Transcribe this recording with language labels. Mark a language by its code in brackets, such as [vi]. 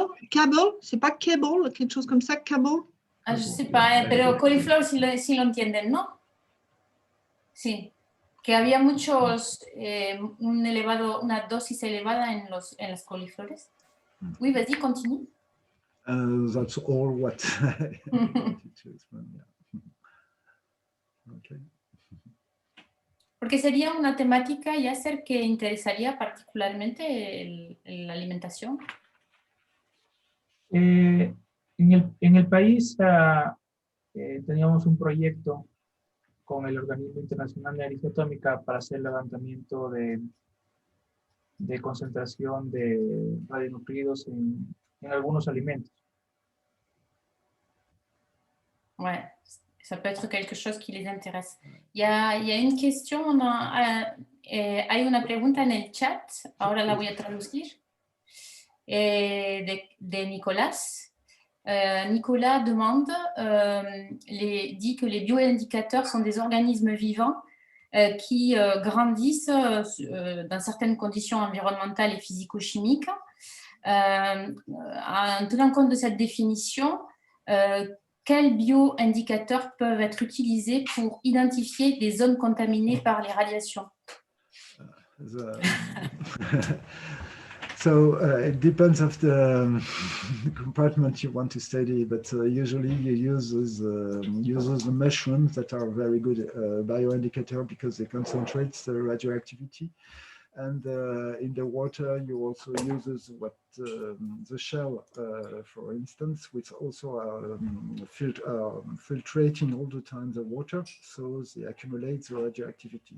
[fr] Cable, c'est pas cable, quelque chose comme ça, cable. Ah, je sais pas, [es] pero coliflor sí lo entienden, ¿no? Sí. Que había muchos, una dosis elevada en las coliflores. [fr] Oui, vas-y, continue. [en] That's all what I wanted to explain. Yeah. Okay. [es] Porque sería una temática, Yasser, que interesaría particularmente la alimentación. En el país teníamos un proyecto con el Organismo Internacional de Energía Atómica para hacer levantamiento de concentración de radionuclidos en algunos alimentos. [fr] Ouais, ça peut être quelque chose qui les intéresse. Il y a une question, [es] hay una pregunta en el chat, ahora la voy a traducir, de Nicolas. [fr] Nicolas demande, dit que les bioindicateurs sont des organismes vivants qui grandissent dans certaines conditions environnementales et physico-chimiques. En tenant compte de cette définition, quels bioindicateurs peuvent être utilisés pour identifier des zones contaminées par les radiations? [en] So it depends of the compartment you want to study, but usually you use the mushrooms that are very good bioindicator because they concentrate the radioactivity. And in the water, you also use the shell, for instance, which also are filtrating all the time the water, so they accumulate the radioactivity.